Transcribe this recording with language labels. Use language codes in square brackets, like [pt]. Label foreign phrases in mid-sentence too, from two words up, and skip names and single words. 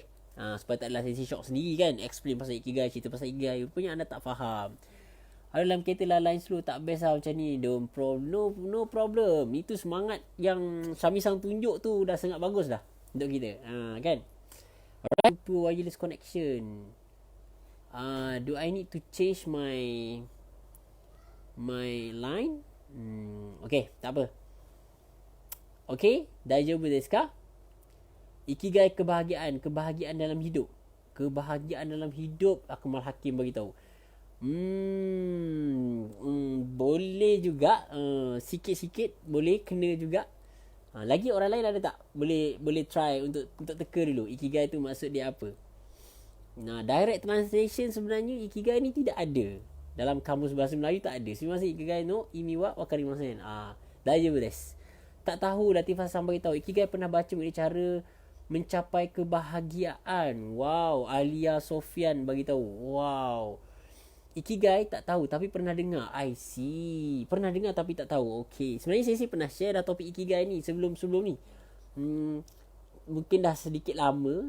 [ms] Supaya taklah Sensei shock sendiri kan. Explain pasal Ikigai, cerita pasal Ikigai. Rupanya anda tak faham. Dalam kereta lah [en] line slow, [ms] tak best lah macam ni. [en] No problem. [ms] Itu semangat yang Syamisang tunjuk tu dah sangat bagus dah untuk kita. Kan? Alright, [en] wireless connection. Do I need to change my line? [ms] Okay, tak apa. [ja] オーケー、大丈夫ですか? [ms] Ikigai kebahagiaan dalam hidup. Kebahagiaan dalam hidup, Akmal Hakim bagi tahu. Boleh juga, sikit-sikit boleh kena juga. Lagi orang lain ada tak? Boleh try untuk teka dulu Ikigai tu maksud dia apa. [en] Direct translation [ms] sebenarnya Ikigai ni tidak ada dalam kamus bahasa Melayu, tak ada. [ja] Sebenarnya 生きがいの意味はわかりません. 大丈夫です. [ms] Tak tahu, Latifah Sam bagi tahu Ikigai pernah baca mengenai cara mencapai kebahagiaan. Wow, Alia Sofian bagi tahu. Wow. Ikigai tak tahu tapi pernah dengar. [en] I see. [ms] Pernah dengar tapi tak tahu. Okay. Sebenarnya saya pernah share dah topik Ikigai ni sebelum ni. Mungkin dah sedikit lama.